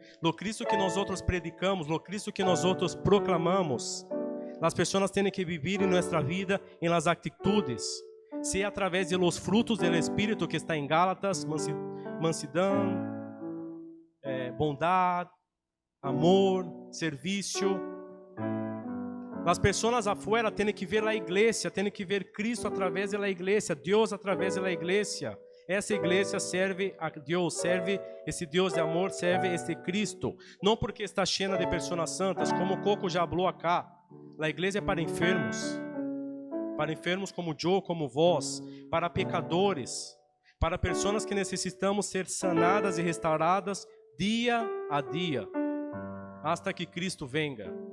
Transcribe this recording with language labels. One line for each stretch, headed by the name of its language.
Portuguese: O Cristo que nós outros predicamos, o Cristo que nós outros proclamamos. As pessoas têm que viver em nossa vida, em las atitudes, seja através de los frutos do Espírito que está em Gálatas, mansidão, bondade, amor, servicio.
Spanish: Las personas afuera tienen que ver la iglesia, tienen que ver Cristo a través de la iglesia, Dios a través de la iglesia.
Portuguese: Essa igreja serve a Deus, serve esse Deus de amor, serve este Cristo. Não porque está cheia de pessoas santas, como o Coco já falou acá. A igreja é para enfermos como eu, como vós, para pecadores, para pessoas que necessitamos ser sanadas e restauradas dia a dia, hasta que Cristo venga.